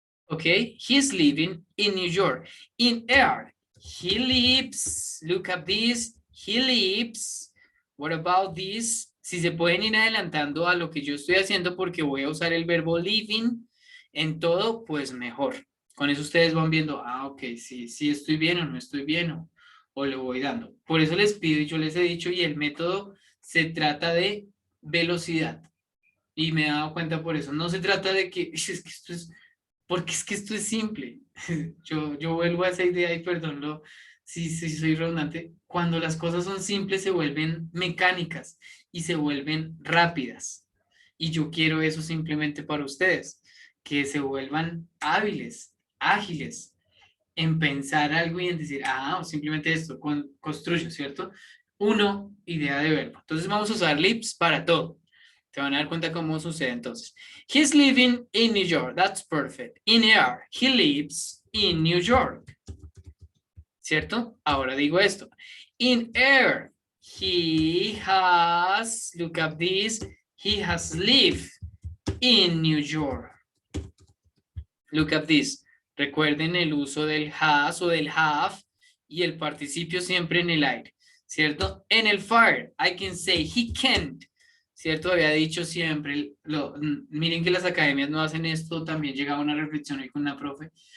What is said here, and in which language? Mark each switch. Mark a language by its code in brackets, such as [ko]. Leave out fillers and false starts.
[en] Okay, he's living in New York. In air, he lives, look at this, he lives. What about this? [es] Si se pueden ir adelantando a lo que yo estoy haciendo porque voy a usar el verbo living en todo, pues mejor. Con eso ustedes van viendo, ok, sí estoy bien o no estoy bien o le voy dando. Por eso les pido y yo les he dicho y el método se trata de velocidad. Y me he dado cuenta por eso. No se trata de que, es que esto es, porque es que esto es simple. Yo vuelvo a esa idea y perdón si soy redundante. Cuando las cosas son simples se vuelven mecánicas y se vuelven rápidas. Y yo quiero eso simplemente para ustedes, que se vuelvan hábiles, ágiles en pensar algo y en decir, simplemente esto, construyo, ¿cierto? Uno, idea de verbo. Entonces vamos a usar lips para todo. Te van a dar cuenta cómo sucede entonces. [en] He's living in New York. That's perfect. In air, he lives in New York. [es] ¿Cierto? Ahora digo esto. [en] In air, he has, look at this, he has lived in New York. Look at this. [es] Recuerden el uso del has o del have y el participio siempre en el aire, ¿cierto? [en] En el fire, I can say he can't, ¿cierto? [es] Había dicho siempre, miren que las academias no hacen esto, también llegaba una reflexión ahí con una profe.